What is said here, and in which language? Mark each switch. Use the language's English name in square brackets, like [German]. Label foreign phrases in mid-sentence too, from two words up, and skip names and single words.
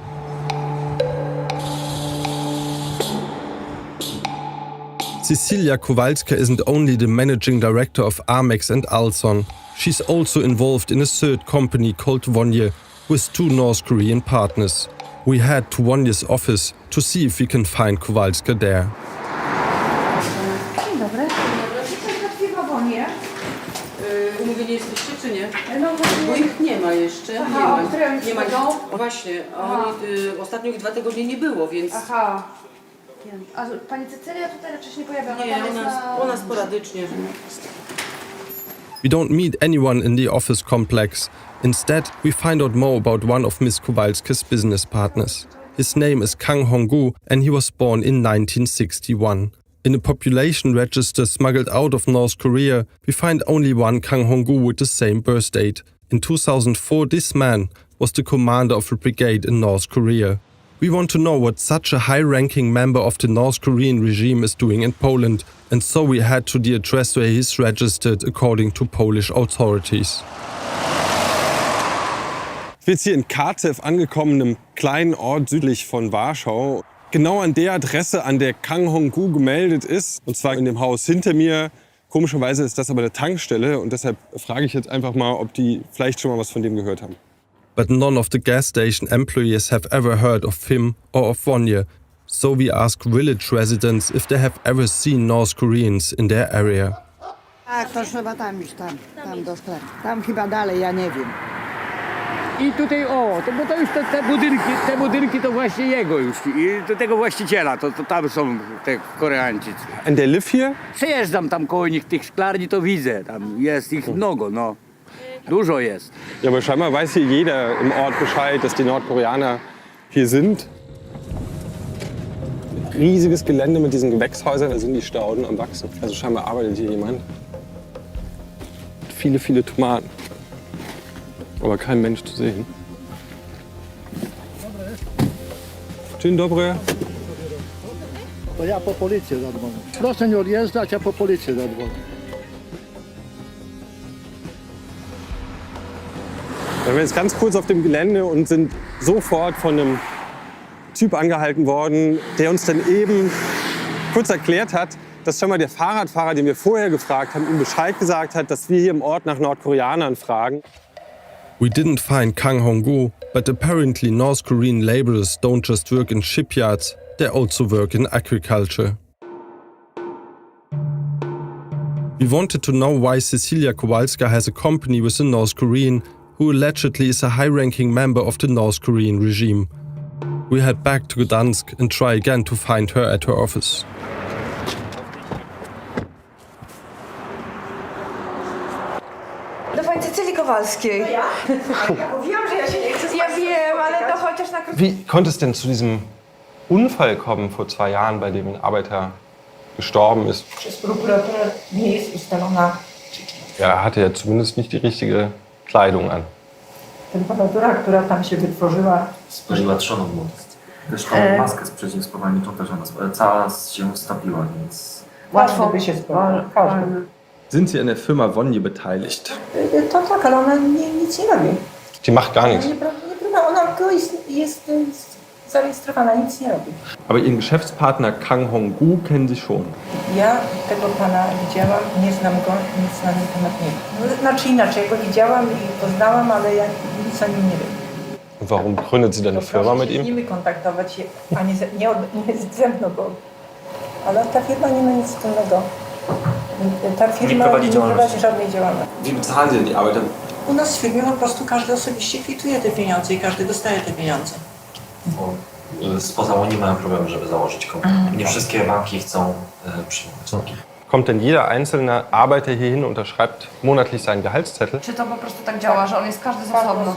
[English] Cecilia Kowalska isn't only the managing director of Amex and Alson, she's also involved in a third company called Wonje, with two North Korean partners. We head to Wonje's office to see if we can find Kowalska there. [Polish] Dzień dobry. To jest firma Wonje. Umówieni jesteście czy nie? No Bo ich nie ma jeszcze. Aha, nie ma. Właśnie, a oni, ostatnio ich 2 tygodnie nie było, więc... Aha. A pani Cecylia tutaj raczej się nie pojawia? Nie, ona sporadycznie. [English] We don't meet anyone in the office complex. Instead, we find out more about one of Ms. Kowalska's business partners. His name is Kang Hong-gu and he was born in 1961. In a population register smuggled out of North Korea, we find only one Kang Hong-gu with the same birth date. In 2004, this man was the commander of a brigade in North Korea. We want to know what such a high-ranking member of the North Korean regime is doing in Poland, and so we head to the address where he is registered according to Polish authorities. [German] Ich bin jetzt hier in Karzew angekommen, einem kleinen Ort südlich von Warschau. Genau an der Adresse, an der Kang Hong-gu gemeldet ist. Und zwar in dem Haus hinter mir. Komischerweise ist das aber eine Tankstelle und deshalb frage ich jetzt einfach mal, ob die vielleicht schon mal was von dem gehört haben. [English] But none of the gas station employees have ever heard of him or of Wonje, so we ask village residents if they have ever seen North Koreans in their area. [Polish] Tak, to trzeba tam iść, tam do sklepu. Tam chyba dalej, ja nie wiem. I tutaj, bo to już te budynki to właśnie jego już. I do tego właściciela, to tam są te Koreańczycy. [English] And they live here? [Polish] Przejeżdżam tam koło nich, tych szklarni, to widzę. Tam jest ich mnogo, no. Dużo jest. [German] Ja, aber scheinbar weiß hier jeder im Ort Bescheid, dass die Nordkoreaner hier sind. Riesiges Gelände mit diesen Gewächshäusern, da sind die Stauden am Wachsen. Also scheinbar arbeitet hier jemand. Viele, viele Tomaten. Aber kein Mensch zu sehen. [Polish] Dzień dobry. To ja po policję zadzwonię. Proszę nie odjeżdżać, ja po policję zadzwonię. [German] Wir waren jetzt ganz kurz auf dem Gelände und sind sofort von einem Typ angehalten worden, der uns dann eben kurz erklärt hat, dass schon mal der Fahrradfahrer, den wir vorher gefragt haben, ihm Bescheid gesagt hat, dass wir hier im Ort nach Nordkoreanern fragen. [English] We didn't find Kang Hong-gu, but apparently North Korean laborers don't just work in shipyards, they also work in agriculture. We wanted to know why Cecilia Kowalska has a company with a North Korean who allegedly is a high-ranking member of the North Korean regime. We head back to Gdansk and try again to find her at her office. [Polish] Do pani Cecylii Kowalskiej. Ja? Ja mówiłam, że ja się nie chcę. Ja wiem, ale to chociaż na krótko. [German] Wie konnte es denn zu diesem Unfall kommen vor 2 Jahren, bei dem ein Arbeiter gestorben ist? [Polish] Przez prokuratora nie jest ustalona przyczyna. [German] Ja, er hatte ja zumindest nicht die richtige Kleidung an. [Polish] Temperatura, która tam się wytworzyła. Spożyła trzoną młodosť. Też maskę z przeciwspowalniczą też ona cała się stapiła, więc... Łatwo by się sprawdziło. [German] Sind Sie an der Firma Wonje beteiligt? [Polish] To tak, ale ona nic nie robi. [German] Die macht gar nichts. [Polish] Ona jest zarejestrowana, nic nie robi. [German] Aber Ihren Geschäftspartner Kang Hong-gu kennen Sie schon. [Polish] Ja tego pana widziałam, nie znam go, nic na nim temat nie wiem. Znaczy inaczej, go widziałam i poznałam, ale ja nic o nim nie wiem. [German] Und warum gründet sie dann eine Firma mit ihm? [Polish] Z nimi kontaktować się, a nie ze mną, bo... Ale ta firma nie ma nic wspólnego. Ta firma nie prowadzi żadnej działalności. [German] Wie bezahlen Sie denn die Arbeiter? [Polish] U nas w firmie po prostu każdy osobiście kwituje te pieniądze i każdy dostaje te pieniądze. Bo spoza Unii mają problem, żeby założyć konto. Nie wszystkie banki chcą przyjmować. [German] Kommt denn jeder einzelne Arbeiter hier hin und unterschreibt monatlich seinen Gehaltszettel? [Polish] Czy to po prostu tak działa, że on jest każdy z osobno?